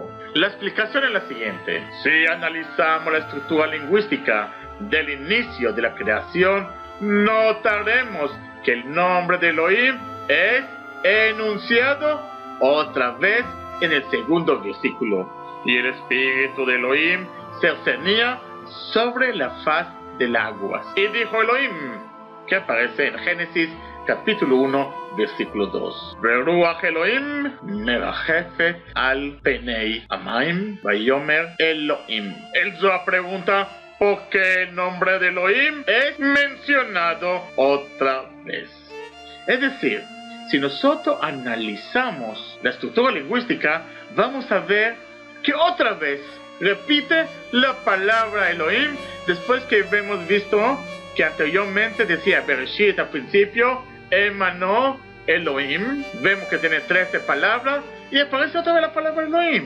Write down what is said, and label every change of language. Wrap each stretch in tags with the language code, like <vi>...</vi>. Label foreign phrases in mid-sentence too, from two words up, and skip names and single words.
<es>La explicación es la siguiente: si analizamos la estructura lingüística del inicio de la creación, notaremos que el nombre de Elohim es enunciado otra vez en el segundo versículo, y el espíritu de Elohim se cernía sobre la faz del agua. Y dijo Elohim, que aparece en Génesis capítulo 1, versículo 2.</es> <he>ברוח אלהים מרחפת על פני המים ויאמר אלהים.</he> <es>El Zohar pregunta por qué el nombre de Elohim es mencionado otra vez. Es decir, si nosotros analizamos la estructura lingüística, vamos a ver que otra vez repite la palabra Elohim después que hemos visto que anteriormente decía Bereshit al principio, emanó Elohim, vemos que tiene 13 palabras y aparece otra vez la palabra Elohim.</es>